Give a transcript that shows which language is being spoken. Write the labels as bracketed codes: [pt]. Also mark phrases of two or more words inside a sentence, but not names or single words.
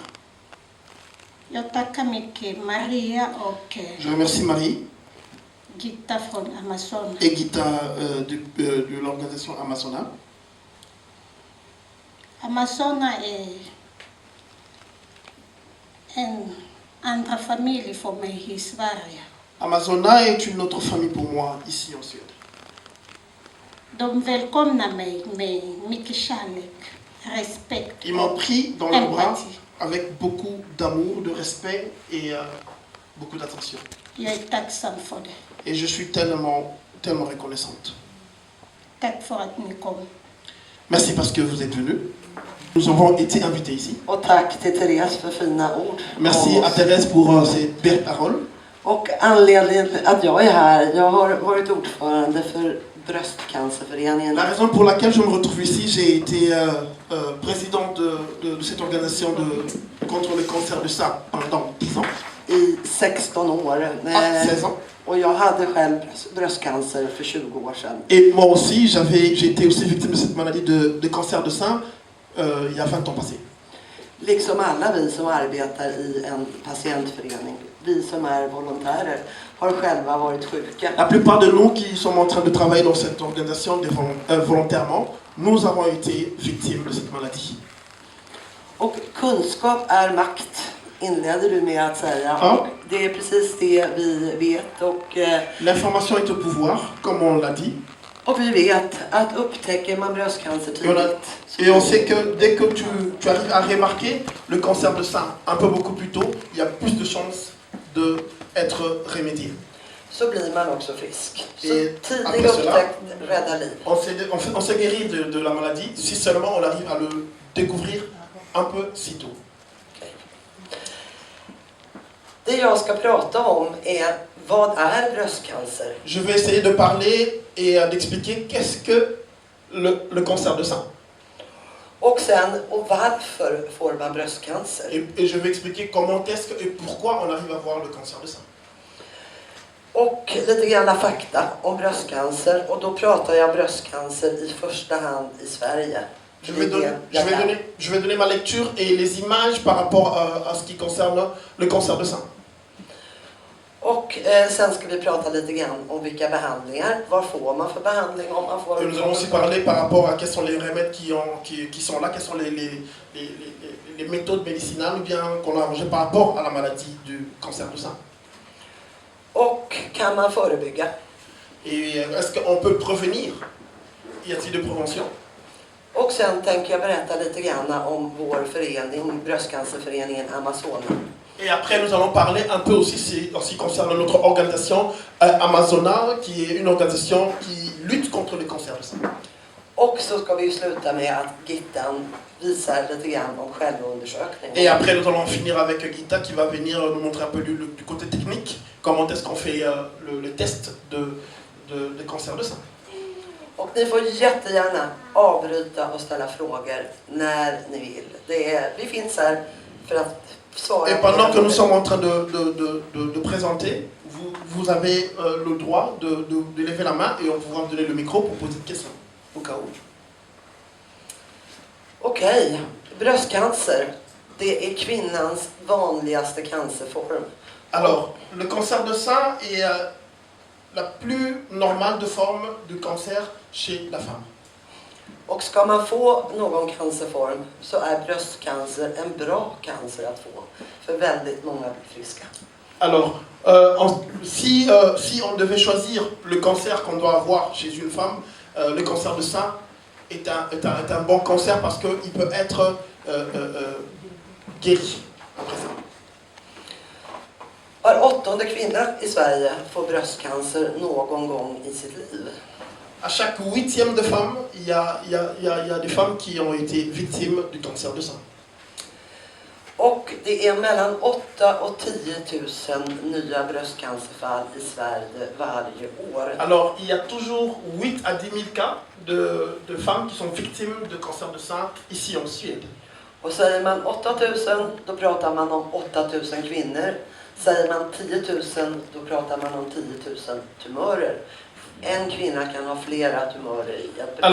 [sv] Jag tackar mycket Maria och [fr] Je remercie Marie [sv] Gitta från Amazon. [fr] et Gita de l'organisation Amazona. [sv] Amazona är en andra familj för mig i Sverige. [fr] Amazona est une autre famille pour moi ici en Suède. [sv] De välkomnar mig med mycket kärlek, respekt [fr] Ils m'ont [sv] och [fr] pris dans leurs bras [sv] empati. [fr] avec beaucoup d'amour, de respect et beaucoup d'attention. [sv] Jag är tacksam för det. [fr] Et je suis tellement reconnaissante. [sv] Tack för att ni kom. [fr] Merci parce que vous êtes venus. Nous avons été invités ici. [sv] Och tack till Therese för fina ord. [fr] Merci à Thérèse pour ses belles paroles. [sv] Och anledningen till att jag är här, jag har varit ordförande för Bröstcancerföreningen. [fr] La raison pour laquelle je me retrouve ici, j'ai été président de cette organisation contre le cancer du sein pendant 10 ans. [sv] I 16 år. [fr] 16 ans. [sv] Och jag hade själv bröstcancer för 20 år sedan. [fr] Et moi aussi, j'ai été aussi victime de cette maladie de cancer de sein il y a 20 ans passés. [sv] Liksom alla vi som arbetar i en patientförening, vi som är volontärer, har själva varit sjuka. [fr] La plupart de nous qui sommes en train de travailler dans cette organisation volontairement, nous avons été victimes de cette maladie. [sv] Och kunskap är makt, inledde du med att säga. Ja. Och det är precis det vi vet. Och [fr] L'information est au pouvoir, comme on l'a dit. [sv] och vi vet att upptäcker man bröstcancer tidigt. [fr] Et on sait que dès que tu arrives à remarquer le cancer de sein un peu beaucoup plus tôt, il y a plus de chances d'être remédié. [sv] Så blir man också frisk. Så [fr] Et [sv] tidig [fr] après cela, [sv] upptäckt räddar liv. [fr] On s'est guéri de la maladie si seulement on arrive à le découvrir un peu si tôt. [sv] Det jag ska prata om är vad är bröstcancer? [fr] Je vais essayer de parler et d'expliquer qu'est-ce que le cancer de sein. [sv] Och sen, och varför får man bröstcancer? [fr] Et je vais expliquer comment est-ce que et pourquoi on arrive à voir le cancer de sein. [sv] Och lite grann fakta om bröstcancer. Och då pratar jag bröstcancer i första hand i Sverige. [fr] Je vais donner ma lecture et les images par rapport à ce qui concerne le cancer de sein. [sv] Och sen ska vi prata lite grann om vilka behandlingar. Vad får man för behandling om man får... [fr] Et nous allons aussi parler par rapport à quels sont les remèdes qui sont là, quelles sont les méthodes médicinales ou bien qu'on a mangé par rapport à la maladie du cancer du sein. [sv] Och kan man förebygga? [fr] Et est-ce qu'on peut prévenir? Y a-t-il de prévention? [sv] Och sen tänker jag berätta lite grann om vår förening, Bröstcancerföreningen Amazona. [fr] Et après, nous allons parler un peu aussi en ce qui concerne notre organisation Amazona, qui est une organisation qui lutte contre le cancer du sein. [sv] Och så ska vi sluta med att Gittan visar lite grann om självundersökning. [fr] Et après, nous allons finir avec Gita qui va venir nous montrer un peu du côté technique, comment est-ce qu'on fait le test de cancer de sein. [sv] Och ni får jättegärna avbryta och ställa frågor när ni vill. Vi finns här för att svara. [fr] Et pendant que nous sommes en train de présenter, vous avez le droit de lever la main et on pourra vous donner le micro pour poser des questions, au cas où. [sv] Okej, bröstcancer. Det är kvinnans vanligaste cancerform. [fr] Alors, le cancer de sein est la plus normale de forme de cancer chez la femme. [sv] Och ska man få någon cancerform så är bröstcancer en bra cancer att få. För väldigt många blir friska. [fr] Alors, si on devait choisir le cancer qu'on doit avoir chez une femme, le cancer de sein est un bon cancer parce qu'il peut être guéri après ça. [sv] Var 8:e kvinna i Sverige får bröstcancer någon gång i sitt liv. [fr] À chaque 8e de femme, il y a des femmes qui ont été victimes du cancer de sein. [sv] Och det är mellan 8 och 10 000 nya bröstcancerfall i Sverige varje år. [fr] Alors, il y a toujours 8 à 10 000 cas de femmes qui sont victimes de cancer de sein ici en Suède. [sv] Och säger man 8 000, då pratar man om 8 000 kvinnor. Säger man 10 000, då pratar man om 10 000 tumörer. En kvinna kan ha flera tumörer i ett bröst.